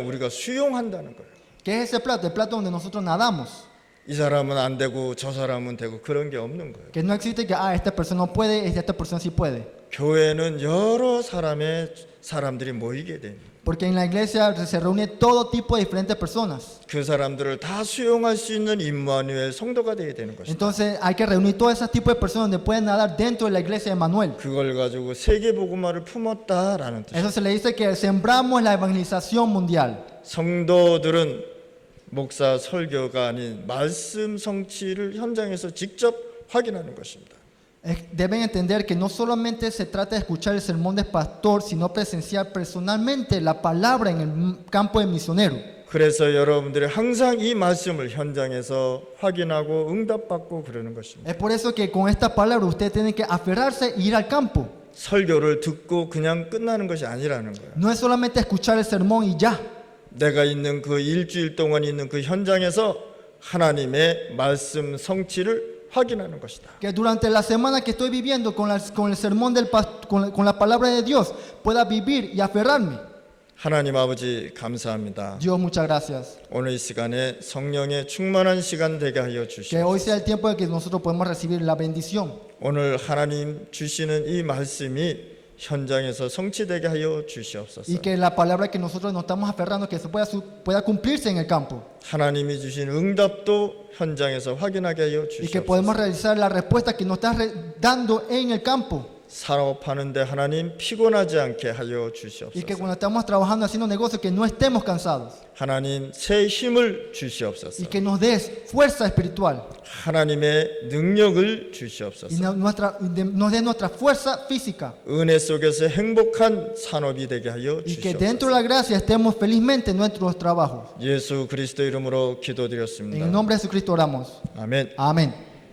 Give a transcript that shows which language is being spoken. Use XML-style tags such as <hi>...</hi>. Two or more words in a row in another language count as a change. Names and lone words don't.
<ko>우리가 수용한다는 거예요.</ko> <es>¿Qué es ese plato? El plato donde nosotros nadamos.</es> <ko>이 사람은 안 되고 저 사람은 되고 그런 게 없는 거예요.</ko> <es>Que no existe que esta persona no puede, esta persona sí puede.</es> <ko>교회는 여러 사람들이 모이게 됩니다.</ko> <es>Porque en la iglesia se reúne todo tipo de diferentes personas.</es> <ko>그 사람들을 다 수용할 수 있는 임마누엘 성도가 되어야 되는 것입니다.</ko> <es>Entonces hay que reunir todos esos tipos de personas donde pueden nadar dentro de la iglesia de Manuel.</es> <ko>그걸 가지고 세계 복음화를 품었다라는 뜻이에요.</ko> <es>Eso se le dice que sembramos la evangelización mundial.</es> <ko>성도들은 목사 설교가 아닌 말씀 성취를 현장에서 직접 확인하는 것입니다.</ko> <es>Deben entender que no solamente se trata de escuchar el sermón del pastor, sino presenciar personalmente la palabra en el campo del misionero.</es> <ko>그래서 여러분들이 항상 이 말씀을 현장에서 확인하고 응답받고 그러는 것입니다.</ko> <es>Es por eso que con esta palabra usted tiene que aferrarse e ir al campo.</es> <ko>설교를 듣고 그냥 끝나는 것이 아니라는 거예요.</ko> <es>No es solamente escuchar el sermón y ya.</es> <ko>내가 있는 그 일주일 동안 있는 그 현장에서 하나님의 말씀 성취를 확인하는 것이다.</ko> <es>Que durante la semana que estoy viviendo con el sermón con la palabra de Dios pueda vivir y aferrarme.</es> <ko>하나님 아버지 감사합니다.</ko> <es>Dios, muchas gracias.</es> <ko>오늘 이 시간에 성령의 충만한 시간 되게 하여</ko> <es>Que</es> <ko>주시옵소서.</ko> <es>hoy sea el tiempo en que nosotros podemos recibir la bendición.</es> <ko>오늘 하나님 주시는 이 말씀이 현장에서 성취되게 하여 주시옵소서.</ko> <es>Y que la palabra que nosotros nos estamos aferrando que se pueda cumplirse en el campo.</es> <ko>하나님이 주신 응답도 현장에서 확인하게 하여</ko> <es>Y que podemos</es> <ko>주시옵소서.</ko> <es>realizar la respuesta que nos está dando en el campo.</es> <ko>사업하는데 하나님 피곤하지 않게 하여</ko> <es>Y que</es> <ko>주시옵소서.</ko> <es>cuando estamos trabajando haciendo negocios que no estemos cansados.</es> <ko>하나님 새 힘을 주시옵소서.</ko> <es>Y que nos des fuerza espiritual.</es> <ko>하나님의 능력을</ko> <es>Y</es> <ko>주시옵소서.</ko> <es>nos des nuestra fuerza física.</es> <ko>은혜 속에서 행복한 산업이 되게 하여</ko> <es>Y que dentro de</es> <ko>주시옵소서.</ko> <es>la gracia estemos felizmente en nuestros trabajos.</es> <ko>예수 그리스도 이름으로</ko> <es>En el</es> <ko>기도드렸습니다.</ko> <es>nombre de Jesucristo oramos.</es> <ko>아멘.</ko> <es>Amén.</es>